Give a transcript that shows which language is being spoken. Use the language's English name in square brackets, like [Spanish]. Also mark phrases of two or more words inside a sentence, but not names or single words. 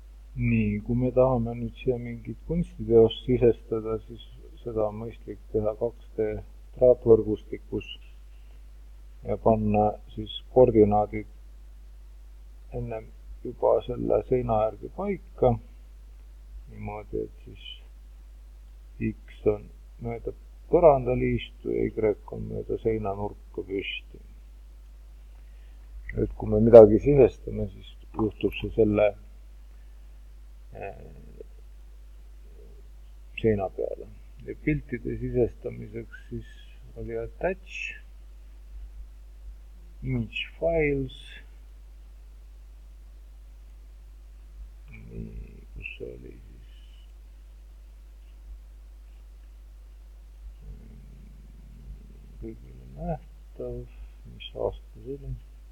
[Estonian] Nii, kui me tahame nüüd siia mingit kunstiteost sisestada, siis seda on mõistlik teha 2D traatvõrgustikus ja panna siis koordinaadid ennem juba selle seina järgi paika, niimoodi, et siis X on mööda põrandaliistu ja Y on mööda seinanurka püsti. Et kui me midagi sisestame, siis juhtub see selle seina peale. Ja piltide sisestamiseks siis oli [English] attach, image files, [Estonian] nii, kus see oli siis, kõigile nähtav, mis aasta see oli.